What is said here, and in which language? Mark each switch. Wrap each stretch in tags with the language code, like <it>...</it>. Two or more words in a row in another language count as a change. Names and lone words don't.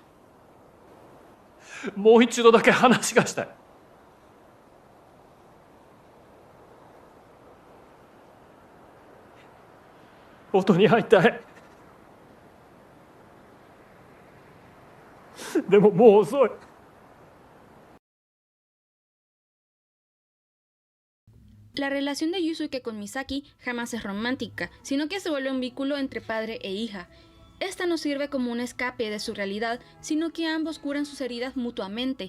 <ja>もう一度だけ話がしたい。音に会いたい。でももう遅い。</ja> <es>La relación de Yusuke con Misaki jamás es romántica, sino que se vuelve un vínculo entre padre e hija. Esta no sirve como un escape de su realidad, sino que ambos curan sus heridas mutuamente.</es>